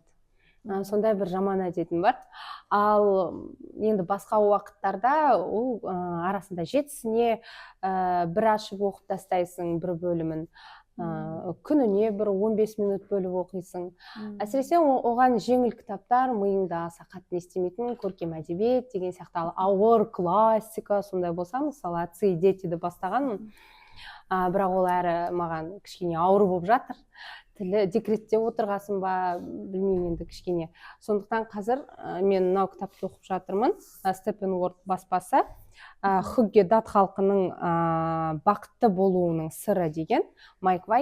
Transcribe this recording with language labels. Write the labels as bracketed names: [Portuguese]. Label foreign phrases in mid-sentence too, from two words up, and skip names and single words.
[Kazakh] Сондай бір жаман әдетім бар. Ал енді басқа уақыттарда ол арасында жетісіне бір ашып оқып тастайсың бір бөлімін. Күніне бір 15 минут бөліп оқисың. Әсіресе оған жеңіл кітаптар миыңда аса қатты не істемейтін, көркем әдебиет деген сияқты ауыр классика сондай болса, мысалы, «Отцы и дети»ді бастағанмын. Бірақ ол әрі маған кішкене ауыр болып жатыр. Тілі декретте отырғасын ба, білмеймін енді кішкене. Сондықтан қазір мен мынау кітапты оқып жатырмын. Степенворд баспасы. Хюгге Дат халқының бақытты болуының сыры деген Майк Вайкинг.